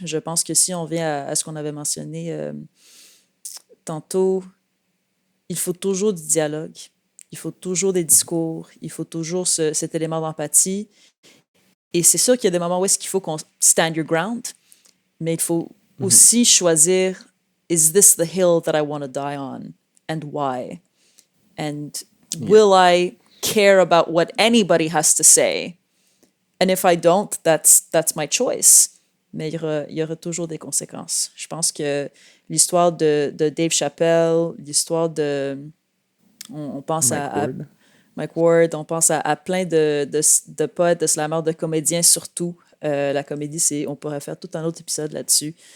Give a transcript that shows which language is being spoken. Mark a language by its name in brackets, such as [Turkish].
[French] Je pense que si on vient à ce qu'on avait mentionné tantôt, il faut toujours du dialogue, il faut toujours des discours, il faut toujours cet élément d'empathie. Et c'est sûr qu'il y a des moments où est-ce qu'il faut qu'on [English] stand your ground, [French] mais il faut aussi choisir, [English] is this the hill that I want to die on and why? And will I care about what anybody has to say? And if I don't, that's my choice. [French] Mais il y aura toujours des conséquences. Je pense que l'histoire de Dave Chappelle, l'histoire de... On pense à Mike Ward, on pense à plein de poètes, de slammers, de comédiens surtout. La comédie, on pourrait faire tout un autre épisode là-dessus.